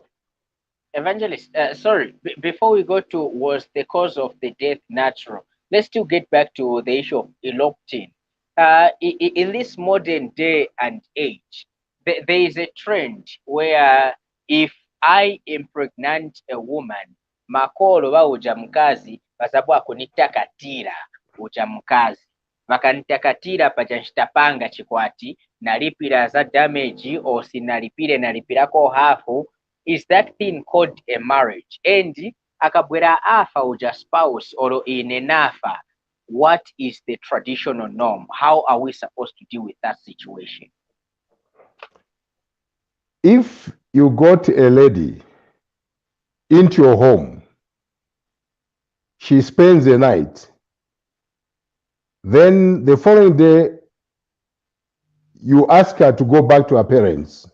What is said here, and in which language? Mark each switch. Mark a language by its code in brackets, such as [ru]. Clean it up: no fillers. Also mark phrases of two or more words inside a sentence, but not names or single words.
[en] Evangelist, sorry, before we go to was the cause of the death natural, let's still get back to the issue of eloping. In this modern day and age, there is a trend where if I impregnate a woman, [ny] makolo ba uja mkazi basabu akunitakatira uja mkazi vakanitakatira paja nchitapanga chikwati nalipira za [en] damage or [ny] sinalipire nalipirako hafu. [en] Is that thing called a marriage? And [ny] akabwera afa uja [en] spouse or inenafa, what is the traditional norm? How are we supposed to deal with that situation? If you got a lady into your home, she spends the night, then the following day, you ask her to go back to her parents.